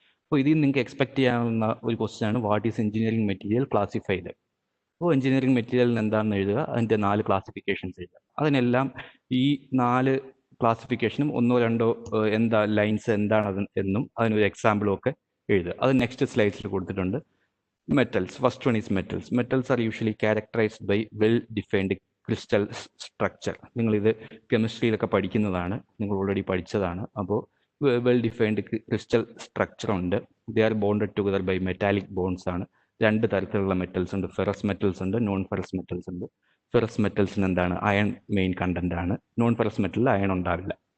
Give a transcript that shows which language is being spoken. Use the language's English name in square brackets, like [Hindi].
[Malayalam] അപ്പോൾ ഇതിൽ നിങ്ങൾക്ക് എക്സ്പെക്ട് ചെയ്യാവുന്ന ഒരു ക്വസ്റ്റ്യൻ ആണ്, [English] What is engineering material classified? [Malayalam] അപ്പോൾ എഞ്ചിനീയറിംഗ് മെറ്റീരിയൽ എന്താണെന്ന് എഴുതുക, അതിൻ്റെ 4 ക്ലാസിഫിക്കേഷൻസ് എഴുതുക. അതിനെല്ലാം ഈ 4 ക്ലാസിഫിക്കേഷനും 1 or 2 എന്താ ലൈൻസ് എന്താണ് എന്നും അതിനൊരു എക്സാമ്പിളും ഒക്കെ എഴുതുക. അത് നെക്സ്റ്റ് സ്ലൈഡ്സിൽ കൊടുത്തിട്ടുണ്ട്. [English] Metals. First one is metals. Metals are usually characterized by well-defined crystal structure. [Malayalam] നിങ്ങൾ ഇത് കെമിസ്ട്രിയിലൊക്കെ പഠിക്കുന്നതാണ്, നിങ്ങൾ ഓൾറെഡി പഠിച്ചതാണ്. അപ്പോൾ വെൽ-ഡിഫൈൻഡ് ക്രിസ്റ്റൽ സ്ട്രക്ചർ ഉണ്ട്. [English] they are bonded together by metallic bonds [Malayalam] ആണ്. രണ്ട് തരത്തിലുള്ള മെറ്റൽസ് ഉണ്ട്. ഫെറസ് മെറ്റൽസ് ഉണ്ട്, നോൺ ഫെറസ് മെറ്റൽസ് ഉണ്ട്. ഫെറസ് മെറ്റൽസിന് എന്താണ്? അയൺ മെയിൻ കണ്ടന്റ് ആണ്. നോൺ ഫെറസ് മെറ്റലിൽ അയൺ ഉണ്ടാവില്ല.